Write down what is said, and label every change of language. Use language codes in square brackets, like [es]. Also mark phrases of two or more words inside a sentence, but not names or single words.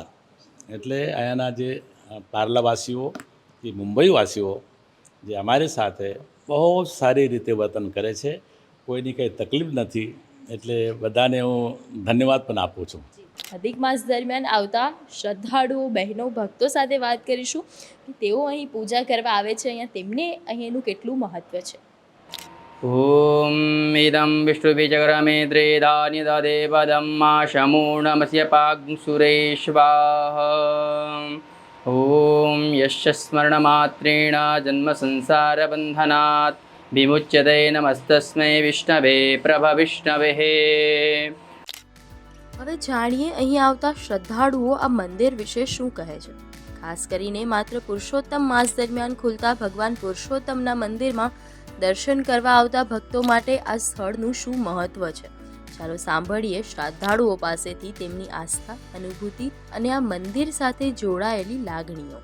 [gu] એટલે અહીંયાના જે પાર્લાવાસીઓ કે મુંબઈવાસીઓ જે અમારી સાથે બહુ સારી રીતે વર્તન કરે છે, કોઈની કંઈ તકલીફ નથી. એટલે બધાને હું ધન્યવાદ પણ આપું છું. અધિક માસ દરમિયાન આવતા શ્રદ્ધાળુઓ, બહેનો, ભક્તો સાથે વાત કરીશું કે તેઓ અહીં પૂજા કરવા આવે છે, અહીંયા તેમને અહીંનું કેટલું મહત્ત્વ છે. [sa] ॐ इदं विष्णुबीजग्रमेन्द्रे धान्यदेवदं माशमूर्णमस्य पाग्सुरेश्वाः. ॐ यस्य स्मरणमात्रेण जन्मसंसारबन्धनात् विमुच्यते नमस्तस्मै विष्णवे प्रभविष्णवे. [gu] હવે જાણીએ અહીં આવતા શ્રદ્ધાળુઓ આ મંદિર વિશે શું કહે છે. ખાસ કરીને માત્ર પુરુષોત્તમ માસ દરમિયાન ખુલતા ભગવાન પુરુષોત્તમના મંદિરમાં દર્શન કરવા આવતા ભક્તો માટે આ સ્થળનું શું મહત્વ છે. ચાલો સાંભળીએ શ્રદ્ધાળુઓ પાસેથી તેમની આસ્થા, અનુભૂતિ અને આ મંદિર સાથે જોડાયેલી લાગણીઓ.